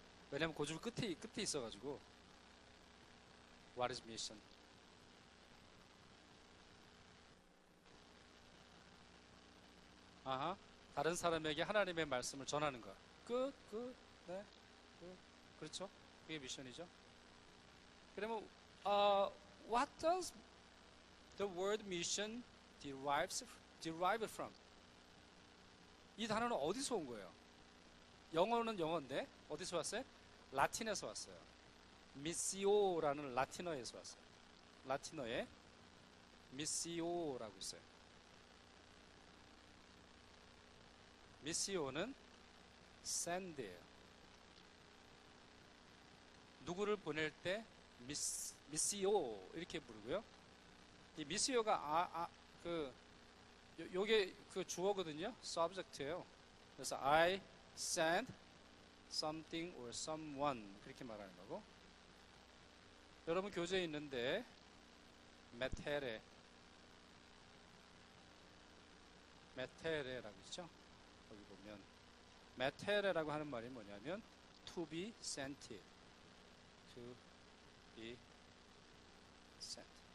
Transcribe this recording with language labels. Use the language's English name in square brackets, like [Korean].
[Korean] 왜냐면 그 줄 끝에 있어가지고, [English] What is mission? [Korean] 아하, 다른 사람에게 하나님의 말씀을 전하는 것. 네, 끝. 그렇죠? 그게 미션이죠. [English] 그러면, what does the word mission derive from? [Korean] 이 단어는 어디서 온 거예요? 영어는 영어인데, 어디서 왔어요? 라틴에서 왔어요. 미시오라는 라틴어에서 왔어요. 라틴어에 미시오라고 있어요. 미시오는 send예요. 누구를 보낼 때 미시오 이렇게 부르고요. 이 미시오가 요게 그 주어거든요. subject예요. 그래서 [English] I send something or someone [Korean] 그렇게 말하는 거고. 여러분 교재에 있는데 메테레라고 있죠. 거기 보면 메테레라고 하는 말이 뭐냐면 [English] to be sent, to be sent.